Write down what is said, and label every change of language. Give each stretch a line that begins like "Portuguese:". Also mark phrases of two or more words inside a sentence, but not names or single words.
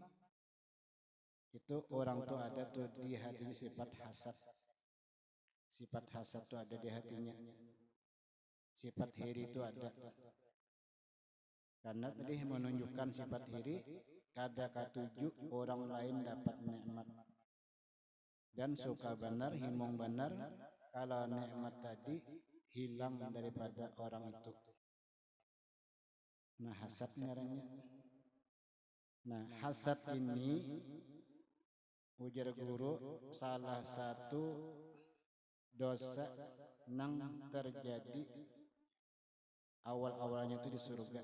Banjar: Itu orang tuh ada tuh di hatinya sifat hasad. Sifat hasad tuh ada di hatinya. Sifat hiri itu ada. Karena tadi menunjukkan sifat hiri, kada katuju orang lain dapat nikmat. Dan suka benar, himong benar, kalau nikmat tadi hilang daripada orang itu. Nah hasad ngarannya. Nah hasad ini ujar guru salah satu dosa nang terjadi awal-awalnya itu di surga.